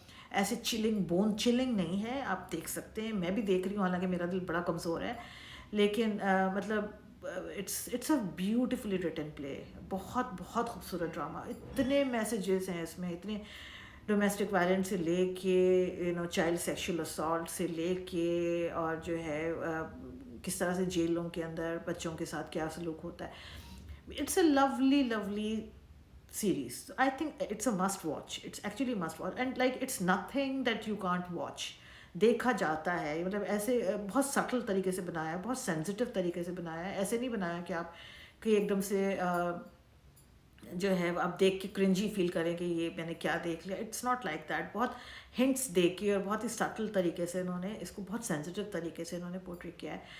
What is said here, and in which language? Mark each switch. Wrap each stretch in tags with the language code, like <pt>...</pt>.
<ur>ایسے chilling bone chilling نہیں ہے, آپ دیکھ سکتے ہیں, میں بھی دیکھ رہی ہوں حالانکہ میرا دل بڑا کمزور ہے, لیکن مطلب</ur> <en>it's a beautifully written play,</en> <ur>بہت بہت خوبصورت ڈرامہ, اتنے میسیجز ہیں اس میں, اتنے ڈومیسٹک وائلنس سے لے کے چائلڈ سیکشل اسالٹ سے لے کے, اور جو ہے کس طرح سے جیلوں کے اندر بچوں کے ساتھ کیا سلوک ہوتا ہے.</ur> <en>It's a lovely lovely series. So I think it's a must watch. It's actually a must watch, and like it's nothing that you can't watch.</en> <ur>دیکھا جاتا ہے, مطلب ایسے بہت سٹل طریقے سے بنایا ہے, بہت سینسیٹیو طریقے سے بنایا ہے, ایسے نہیں بنایا کہ آپ کہ ایک دم سے جو ہے آپ دیکھ کے کرنجی فیل کریں کہ یہ میں نے کیا دیکھ لیا.</ur> <en>It's not like that.</en> <ur>بہت ہنٹس دے کے اور بہت ہی سٹل طریقے سے انہوں نے اس کو بہت سینسیٹیو طریقے سے انہوں نے پورٹری کیا ہے.</ur>